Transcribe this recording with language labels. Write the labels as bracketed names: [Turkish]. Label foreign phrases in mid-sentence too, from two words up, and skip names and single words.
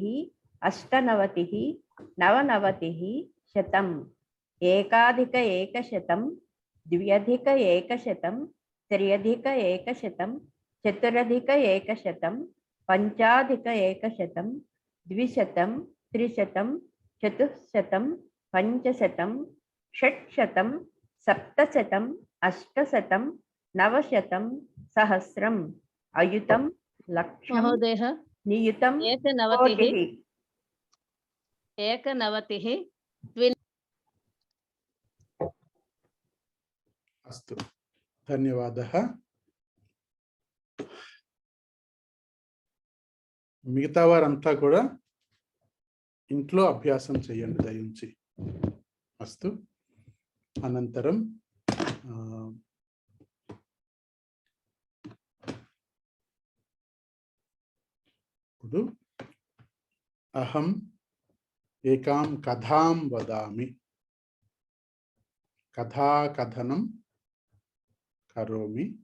[Sanskrit] अष्टनवतिः नवनवतिः शतम् एकाधिक एकशतं द्व्यधिक एकशतं त्र्यधिक एकशतं चतुरधिक एकशतं पञ्चाधिक एकशतं द्विशतं त्रिशतं चतुःशतं पञ्चशतं षट्शतं सप्तशतं अष्टशतं नवशतं सहस्रम् अयुतं लक्षं महोदयः नियुतं एकनवतिः कोटिः। एकनवतिः अस्तु धन्यवादः। [Telugu] మిగతా వారంతా కూడా ఇంట్లో అభ్యాసం చేయండి దయించి. [Sanskrit] అస్తు అనంతరం ఇప్పుడు అహం ఏకాం కథాం వదామి. కథాకథనం కరోమి.